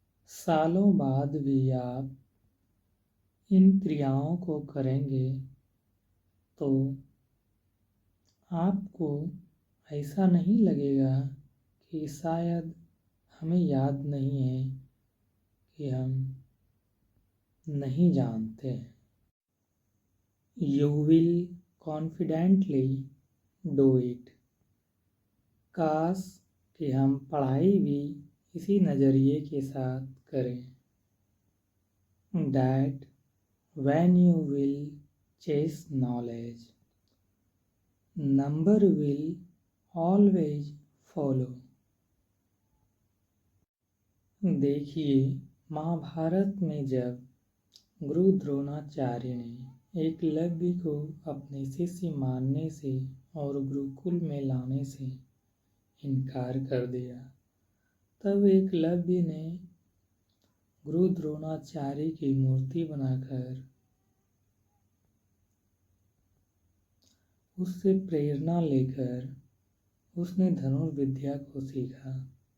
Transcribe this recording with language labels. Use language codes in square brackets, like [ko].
[hi] सालों बाद भी आप इन क्रियाओं को करेंगे तो आपको ऐसा नहीं लगेगा कि शायद हमें याद नहीं है कि हम नहीं जानते हैं। [en] You will confidently do it। [hi] काश कि हम पढ़ाई भी इसी नज़रिए के साथ करें। [en] That when you will chase knowledge, number will always follow। [hi] देखिए, महाभारत में जब गुरु द्रोणाचार्य ने एकलव्य को अपने शिष्य मानने से और गुरुकुल में लाने से इनकार कर दिया, तब एकलव्य ने गुरु द्रोणाचार्य की मूर्ति बनाकर उससे प्रेरणा लेकर उसने धनुर्विद्या को सीखा।